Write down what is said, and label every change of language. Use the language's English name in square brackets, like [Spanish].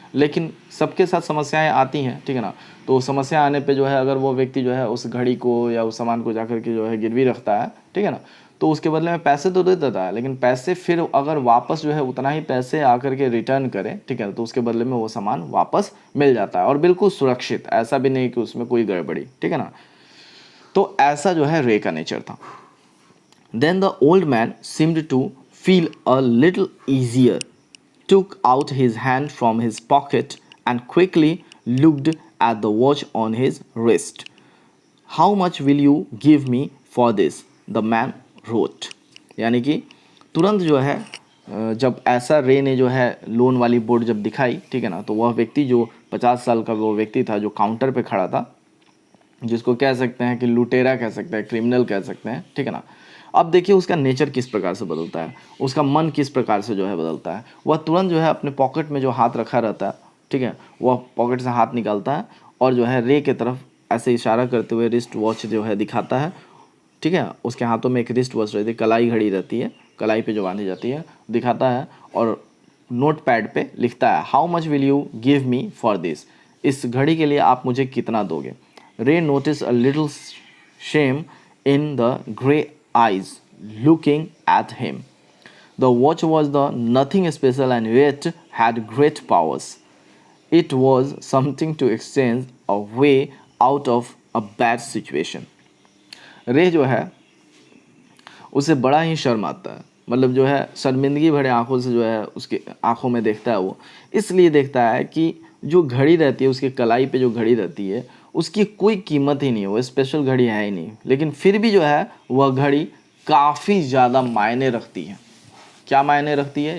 [Hindi] लेकिन सबके साथ समस्याएं आती हैं, ठीक है ना। तो समस्या आने पे जो है अगर वो व्यक्ति जो है उस घड़ी को या उस सामान को जाकर के जो है गिरवी रखता है, ठीक है ना, तो उसके बदले में पैसे तो दे देता है, लेकिन पैसे फिर अगर वापस जो है उतना ही पैसे आकर के रिटर्न करे, ठीक है, तो उसके बदले में वो सामान वापस मिल जाता है और बिल्कुल सुरक्षित, ऐसा भी नहीं कि उसमें कोई गड़बड़ी, ठीक है ना। तो ऐसा जो है रे का नेचर था। [English] Then the old man seemed to feel a little easier, took out his hand from his pocket, and quickly looked at the watch on his wrist. How much will you give me for this? The man wrote. [Hindi] यानी कि तुरंत जो है जब ऐसा रे ने जो है लोन वाली बोर्ड जब दिखाई, ठीक है ना, तो वह व्यक्ति जो 50 साल का वो व्यक्ति था जो काउंटर पे खड़ा था, जिसको कह सकते हैं कि लुटेरा कह सकते हैं, क्रिमिनल कह सकते हैं, ठीक है ना। अब देखिए उसका नेचर किस प्रकार से बदलता है, उसका मन किस प्रकार से जो है बदलता है। वह तुरंत जो है अपने पॉकेट में जो हाथ रखा रहता है, ठीक है, वह पॉकेट से हाथ निकालता है और जो है रे के तरफ ऐसे इशारा करते हुए रिस्ट वॉच जो है दिखाता है, ठीक है। उसके हाथों में एक रिस्ट वॉच रहती है, कलाई घड़ी रहती है, कलाई पे जो बांधी जाती है, दिखाता है और नोट पैड पे लिखता है, [English] How much will you give me for this? [Hindi] इस घड़ी के लिए आप मुझे कितना दोगे? [English] Ray notice a little shame in the grey eyes looking at him. The watch was the nothing special and yet had great powers. It was something to exchange a way out of a bad situation. [Hindi] रे जो है उसे बड़ा ही शर्म आता है, मतलब जो है शर्मिंदगी भरे आंखों से जो है उसके आंखों में देखता है। वो इसलिए देखता है कि जो घड़ी रहती है उसके कलाई पे जो घड़ी रहती है उसकी कोई कीमत ही नहीं है, वो स्पेशल घड़ी है ही नहीं, लेकिन फिर भी जो है वह घड़ी काफ़ी ज़्यादा मायने रखती है। क्या मायने रखती है?